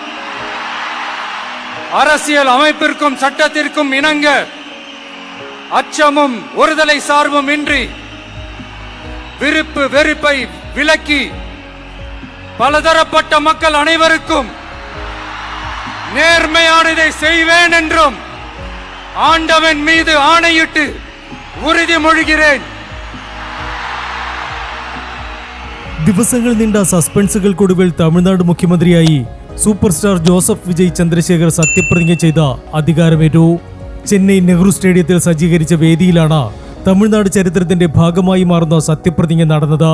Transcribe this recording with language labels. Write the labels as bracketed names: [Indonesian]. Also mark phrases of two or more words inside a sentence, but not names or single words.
[Tamil] அரசியல் அமைப்பிற்கும் சட்டத்திற்கும் இணங்க அச்சமும் ஒருதலை சார்பும் இன்றி விருப்பு வெறுப்பை விலக்கி பலதரப்பட்ட மக்கள் அனைவருக்கும் நேர்மையானதை செய்வேன் என்றும் ஆண்டவன் மீது ஆணையிட்டு ഉറുതിമൊഴിகிறேன். [Malayalam] ദിവസങ്ങൾ നീണ്ട സസ്പെൻസുകൾക്കൊടുവിൽ തമിഴ്നാട് മുഖ്യമന്ത്രിയായി സൂപ്പർ സ്റ്റാർ ജോസഫ് വിജയ് ചന്ദ്രശേഖർ സത്യപ്രതിജ്ഞ ചെയ്ത അധികാരമേറ്റു. ചെന്നൈ നെഹ്റു സ്റ്റേഡിയത്തിൽ സജ്ജീകരിച്ച വേദിയിലാണ് തമിഴ്നാട് ചരിത്രത്തിന്റെ ഭാഗമായി മാറുന്ന സത്യപ്രതിജ്ഞ നടന്നത്.